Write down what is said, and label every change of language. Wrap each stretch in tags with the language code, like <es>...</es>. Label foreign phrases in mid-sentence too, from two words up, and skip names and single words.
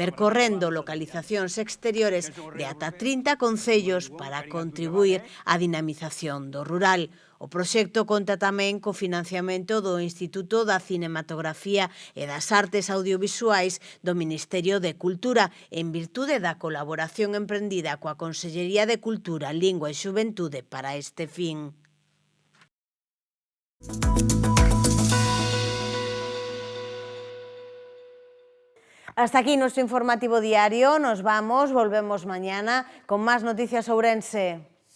<gl>percorrendo localizacións exteriores de ata 30 concellos para contribuir á dinamización do rural. O proxecto conta tamén co financiamento do Instituto da Cinematografía e das Artes Audiovisuais do Ministerio de Cultura en virtude da colaboración emprendida coa Consellería de Cultura, Lingua e Xuventude para este fin.</gl> <es>Hasta aquí nuestro informativo diario. Nos vamos, volvemos mañana con más noticias ourense.</es>